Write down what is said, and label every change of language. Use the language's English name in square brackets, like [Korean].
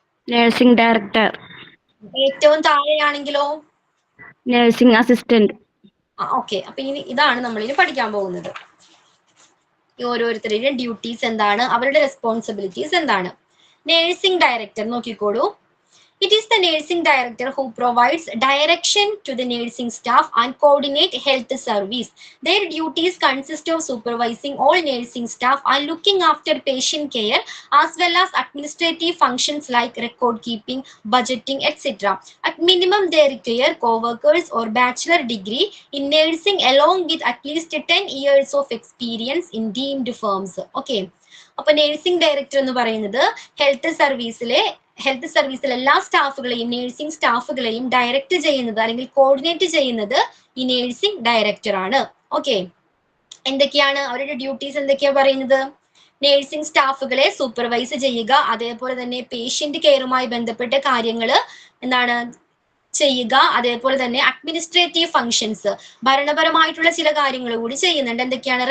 [Malayalam] Nursing director. ഏറ്റവും താഴെയാണെങ്കിലോ? Nursing assistant. Okay, അപ്പൊ ഇതാണ് നമ്മൾ ഇനി പഠിക്കാൻ പോകുന്നത്. ഈ ഓരോരുത്തരുടെയും ഡ്യൂട്ടീസ് എന്താണ്, അവരുടെ റെസ്പോൺസിബിലിറ്റീസ് എന്താണ്. നേഴ്സിംഗ് ഡയറക്ടർ നോക്കിക്കോളൂ. [English] It is the nursing director who provides direction to the nursing staff and coordinate health service. Their duties consist of supervising all nursing staff and looking after patient care, as well as administrative functions like record keeping, budgeting, etc. At minimum, they require co-workers or bachelor degree in nursing along with at least 10 years of experience in deemed firms. Okay. [Malayalam] അപ്പൊ nursing director എന്ന് പറയുന്നത് health സർവീസിലെ എല്ലാ സ്റ്റാഫുകളെയും nursing സ്റ്റാഫുകളെയും direct ചെയ്യുന്നത് അല്ലെങ്കിൽ coordinate ചെയ്യുന്നത് ഈ nursing director ആണ്. Okay, എന്തൊക്കെയാണ് അവരുടെ ഡ്യൂട്ടീസ് എന്തൊക്കെയാ പറയുന്നത്? നേഴ്സിംഗ് സ്റ്റാഫുകളെ സൂപ്പർവൈസ് ചെയ്യുക, അതേപോലെ തന്നെ പേഷ്യന്റ് കെയറുമായി ബന്ധപ്പെട്ട കാര്യങ്ങൾ എന്താണ് ചെയ്യുക, അതേപോലെ തന്നെ അഡ്മിനിസ്ട്രേറ്റീവ് ഫങ്ഷൻസ്, ഭരണപരമായിട്ടുള്ള ചില കാര്യങ്ങൾ കൂടി ചെയ്യുന്നുണ്ട്. എന്തൊക്കെയാണ്?